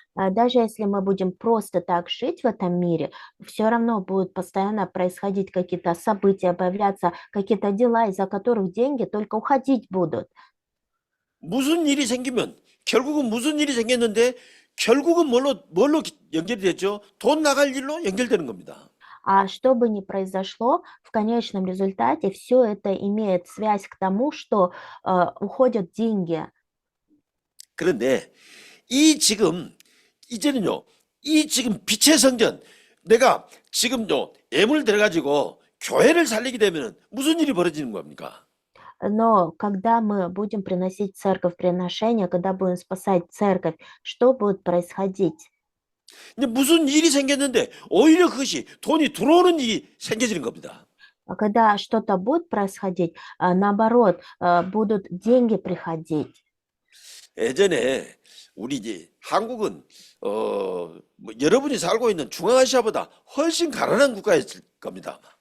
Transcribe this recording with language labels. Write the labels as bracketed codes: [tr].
[ru] Даже если мы будем просто так жить в этом мире, все равно будут постоянно происходить какие-то события, появляться какие-то дела, из-за которых деньги только уходить будут. [ko] 무슨 일이 생기면 결국은 무슨 일이 생겼는데 결국은 뭘로 연결이 됐죠? 돈 나갈 일로 연결되는 겁니다. [ru] А что бы ни произошло, в конечном результате все это имеет связь к тому, что уходят деньги. [ko] 그런데 이제는요, 이 지금 빛의 성전, 내가 지금요, 애물 들어가지고 교회를 살리게 되면 무슨 일이 벌어지는 겁니까? [ru] Но когда мы будем приносить в церковь приношения, когда будем спасать церковь, что будет происходить? [ko] 이제 무슨 일이 생겼는데 오히려 그것이 돈이 들어오는 일이 생겨지는 겁니다. [ru] Когда что-то будет происходить, наоборот, будут деньги приходить. [ko] 예전에 우리 이제 한국은 뭐 여러분이 살고 있는 중앙아시아보다 훨씬 가난한 국가였을 겁니다.